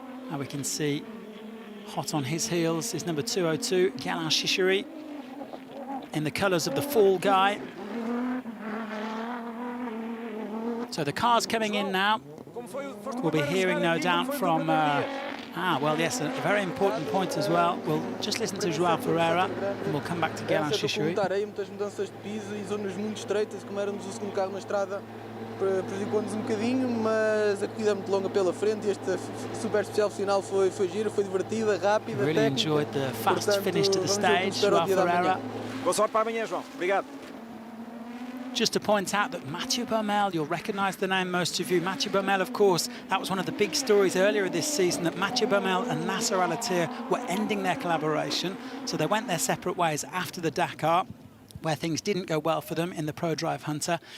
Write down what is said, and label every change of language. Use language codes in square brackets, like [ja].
[en] Now we can see hot on his heels is number 202, Guélin Chichery, in the colours of the Fall Guy. So the car's coming in now. We'll be hearing, no doubt, from... well, yes, a very important point as well. We'll just listen to João Ferreira and we'll come back to Guélin Chichery. [pt] Muitas mudanças de piso e zonas muito estreitas, como éramos o segundo carro na estrada, prejudicou-nos um bocadinho, mas a corrida é muito longa pela frente e esta super especial final foi gira, foi divertida, rápida, [en] really técnica. Enjoyed the fast finish to the stage, João Ferreira. [pt] Boa sorte para amanhã, João. Obrigado. [en] Just to point out that Mathieu Baumel, you'll recognise the name, most of you. Mathieu Baumel, of course, that was one of the big stories earlier this season, that Mathieu Baumel and Nasser Al-Attiyah were ending their collaboration. So they went their separate ways after the Dakar, where things didn't go well for them in the Pro Drive Hunter.